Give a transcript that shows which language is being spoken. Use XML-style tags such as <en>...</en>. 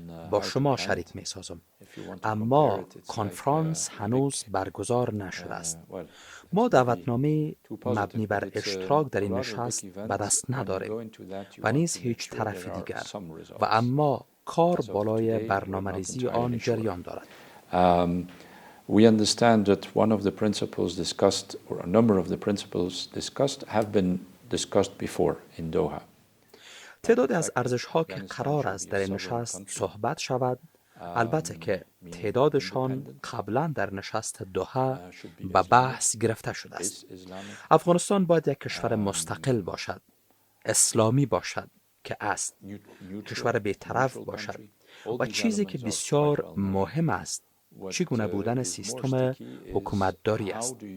<fa>با شما شریک می سازم. اما کنفرانس هنوز برگزار نشده است. ما دعوتنامه مبنی بر اشتراک در این نشست به دست نداریم و نیز هیچ طرف دیگر و اما کار بالای برنامه‌ریزی آن جریان دارد.</fa> <en>We understand that one of the principles discussed, or a number of the principles discussed, have been discussed before in Doha.</en> <fa>تعدادی از ارزش‌ها که قرار است در این نشست صحبت شود، البته که تعدادشان قبلا در نشست دوحه به بحث گرفته شده است. افغانستان باید یک کشور مستقل باشد، اسلامی باشد که است، کشور بی‌طرف باشد و چیزی که بسیار مهم است چگونه بودن سیستم حکومتداری است.</fa>